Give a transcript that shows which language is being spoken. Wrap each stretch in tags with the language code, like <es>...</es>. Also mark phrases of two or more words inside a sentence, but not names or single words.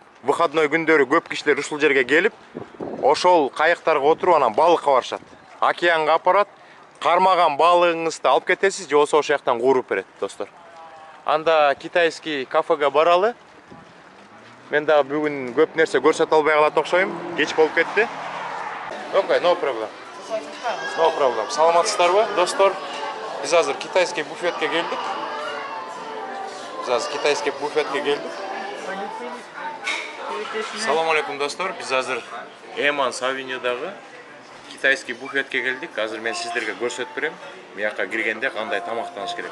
<ky>Выходной күндөрү көп кишилер ушул жерге келип, ошол кайыктарга отуруп анан балыкка барышат. Океанга апарат. Кармаган балыгыңызды алып кетесиз, же болсо ошол жактан кууруп берет, достор. Анда китайский кафеге баралы. Мен дагы бүгүн көп нерсе көрсөтө албай калат окшойм. Кеч болуп кетти. Окей,</ky> <en>no problem. No problem.</en> <ky>Саламатсыздарбы, достор? Биз азыр китайский буфетке келдик. Салам алейкум, достор. Биз азыр Эманс авенюдагы китайский буфетке келдик. Азыр мен сиздерге көрсөтүп берем. Мыякка киргенде кандай тамактаныш керек.</ky>